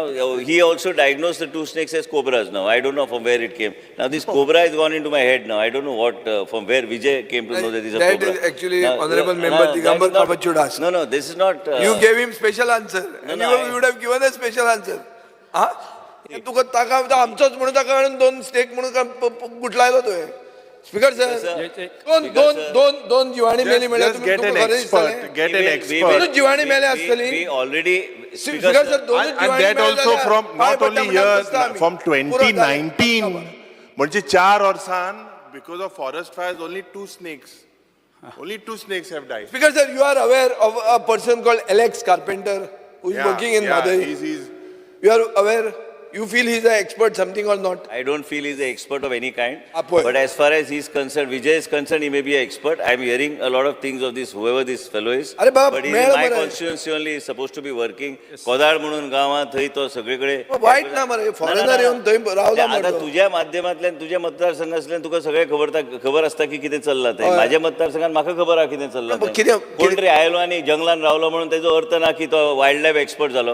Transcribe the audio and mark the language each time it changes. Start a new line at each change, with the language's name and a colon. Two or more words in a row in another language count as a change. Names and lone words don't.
English: He also diagnosed the 2 snakes as cobras now. I don't know from where it came. Now this cobra has gone into my head now. I don't know what, from where Vijay came to know that this is a cobra. That is actually Honorable Member Digambar Kabachud asked. No, this is not. You gave him special answer. And you would have given a special answer.
Konkani: तुका ताका आमचोच म्हणून ताका 2 स्टेक म्हणून गुटलायलो तुवें.
English: Speaker sir
Konkani: दोन जिवाणी मेली म्हणल्यार
English: Just get an expert.
Konkani: जिवाणी मेले आसतली.
English: We already. Speaker sir
Konkani: 2 जिवाणी
English: And that also from not only here, from 2019.
Konkani: म्हणजे 4 वर्सान
English: because of forest fires only 2 snakes. Only 2 snakes have died. Speaker sir, you are aware of a person called Alex Carpenter who is working in Madai. You are aware? You feel he's an expert something or not? I don't feel he's an expert of any kind. But as far as he's concerned, Vijay is concerned, he may be an expert. I'm hearing a lot of things of this, whoever this fellow is. But he's in my constituency only, he's supposed to be working.
Konkani: कोदाळ म्हणून गावात थंय तो सगळीकडे. वाईट ना मरे, फॉरेनर येऊन थंय रावला आता तुझ्या माध्यमांतल्यान तुझ्या मतदारसंघांतल्यान तुका सगळे खबर असता की कितें चल्लां थंय. माझ्या मतदारसंघात म्हाका खबर आहा कितें चल्लां. कोण तरी आयलो आनी जंगलान रावलो म्हणून तेजो अर्थ ना की तो
English: wild life expert
Konkani: जालो.